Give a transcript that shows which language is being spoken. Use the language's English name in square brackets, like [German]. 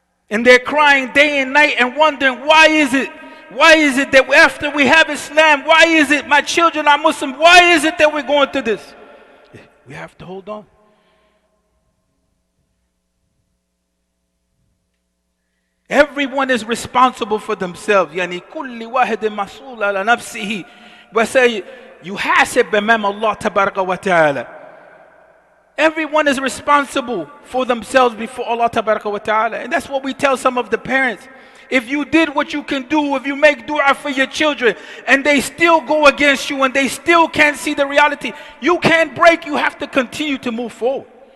[English] And they're crying day and night and wondering, why is it that after we have Islam, why is it my children are Muslim? Why is it that we're going through this? We have to hold on. Everyone is responsible for themselves. [Arabic] يعني كل واحد مسؤول على نفسه وسيحاسب أمام الله تبارك وتعالى. [English] Everyone is responsible for themselves before Allah tabaraka wa ta'ala. And that's what we tell some of the parents. If you did what you can do, if you make dua for your children and they still go against you and they still can't see the reality, you can't break, you have to continue to move forward.